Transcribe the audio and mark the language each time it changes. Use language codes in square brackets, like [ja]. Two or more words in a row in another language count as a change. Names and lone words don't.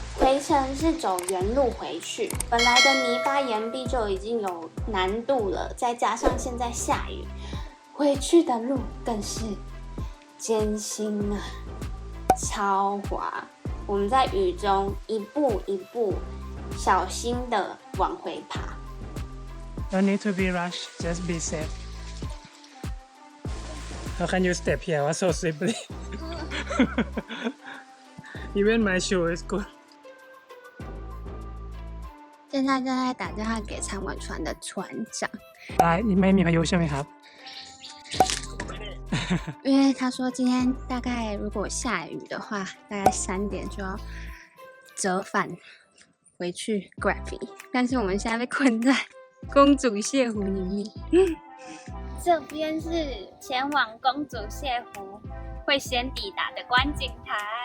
[zh] 回程是走原路回去，本来的泥巴岩壁就已经有难度了，再加上现在下雨，回去的路更是艰辛啊，超滑。我们在雨中一步一步小心的往回爬。 [en] No need to be rushed, just be safe. How can you step here? Was so simply. Even my shoe is good. [zh] 现在正在打电话给参晚船的船长。 [th] 你ไม่มีพายุใช่ไหมครับ [zh] 因为他说今天大概如果下雨的话，大概3点就要折返回去 Gravity， 但是我们现在被困在公主泻湖里面。这边是前往公主泻湖会先抵达的观景台。